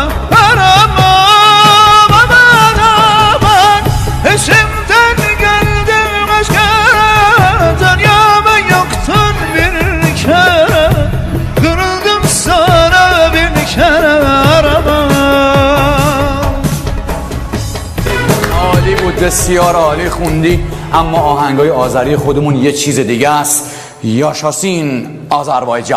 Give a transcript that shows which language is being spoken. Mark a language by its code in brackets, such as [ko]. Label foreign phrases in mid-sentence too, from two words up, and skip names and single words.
[tr] Aramam, aman aman. Eşimden geldim başka. Dünyama yoktun bir kere. Kırıldım sana bir kere. Aramam. [fa] عالی بود، بسیار عالی خوندی. اما آهنگای آذری خودمون یه چیز دیگه است. [az] یاشاسین، آذربایجان.